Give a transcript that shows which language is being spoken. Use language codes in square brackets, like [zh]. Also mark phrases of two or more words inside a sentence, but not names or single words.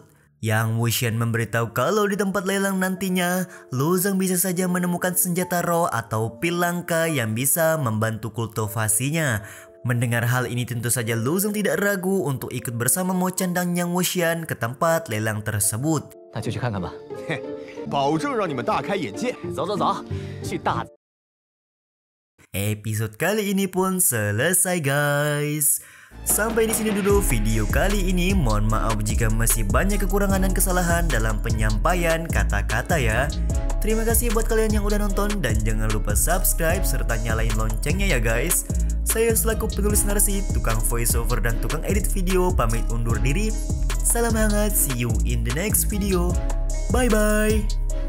[id] Yang Wuxian memberitahu kalau di tempat lelang nantinya, Lu Zeng bisa saja menemukan senjata roh atau pil langka yang bisa membantu kultivasinya. Mendengar hal ini tentu saja Lu Zong tidak ragu untuk ikut bersama Mo Chan dan Yang Wuxian ke tempat lelang tersebut. [zh] 那就去看看吧。保证让你们大开眼界。走走走，去大。 [id] Episode kali ini pun selesai guys. Sampai di sini dulu video kali ini. Mohon maaf jika masih banyak kekurangan dan kesalahan dalam penyampaian kata-kata ya. Terima kasih buat kalian yang udah nonton dan jangan lupa subscribe serta nyalain loncengnya ya guys. Saya selaku penulis narasi, tukang voiceover dan tukang edit video pamit undur diri. Salam hangat, [en] see you in the next video. Bye bye.